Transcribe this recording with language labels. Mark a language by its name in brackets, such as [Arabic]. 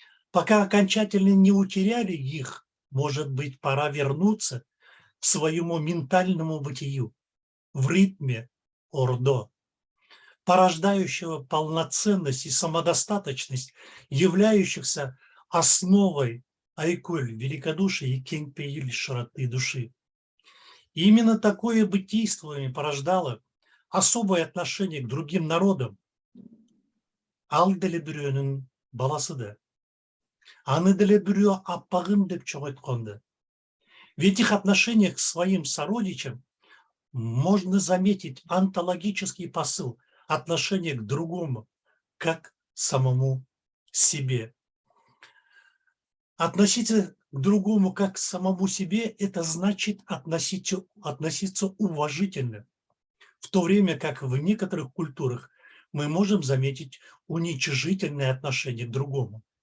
[Russian] Пока окончательно не утеряли их, может быть, пора вернуться к своему ментальному бытию в ритме ордо, порождающего полноценность и самодостаточность, являющихся основой айкуль, великодушия и кеңпейил широты души. И именно такое бытийствование порождало особое отношение к другим народам. [Kyrgyz] Ал деле бирөөнүн баласы да. Аны деле бирөө аппагым деп чоңойтконду. [Russian] В этих отношениях к своим сородичам можно заметить онтологический посыл отношения к другому, как к самому себе. Относиться к другому как к самому себе – это значит относиться уважительно, в то время как в некоторых культурах мы можем заметить уничижительное отношение к другому.